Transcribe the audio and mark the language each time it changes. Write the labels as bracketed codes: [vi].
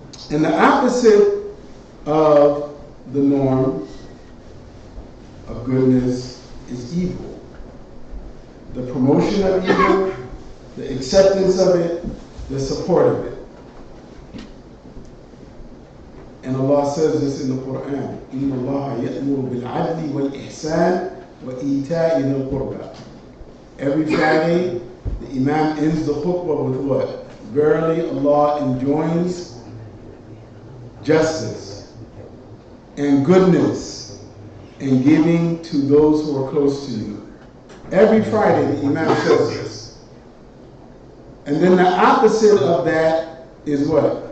[en] And the opposite of the norm of goodness is evil. The promotion of evil, the acceptance of it, the support of it. And Allah says this in the Quran, [ar] إِنَّ اللَّهَ يَأْمُرُ بِالْعَدْلِ وَالْإِحْسَانِ وَإِيتَاءِ ذِي الْقُرْبَى. [en] Every Friday, the Imam ends the khutbah with what? Verily, Allah enjoins justice and goodness and giving to those who are close to you. Every Friday, the Imam says this. And then the opposite of that is what?